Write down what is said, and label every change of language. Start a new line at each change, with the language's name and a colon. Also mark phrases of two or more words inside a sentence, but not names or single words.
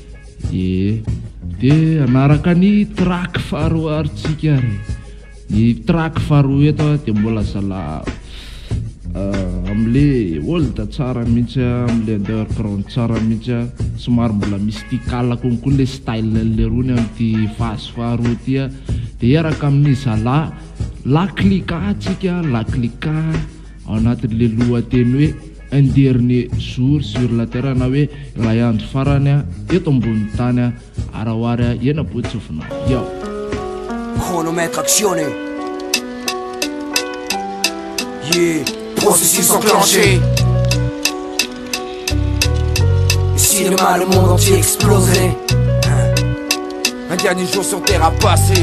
Malagasy: de anaraka ny track faharoa aritsika ary ny track faharoa eto de mbola zala am'le old tsara mihitsy am'le underground tsara mihitsy somary mbola mystical konkoa le style le rony am'ty phase faharoa ty de iaraka amin'ny zala la clica atsika la clica ao anatin'le lohateny hoe
French: un dernier jour sur la terre
Malagasy: na hoe ilay andro farany eto ambony tany arahoary ena botsofina yo
French: chronomètre actionné. Yeah, processus enclenché. Si demain le monde entier exploserait, un dernier jour sur terre à passer.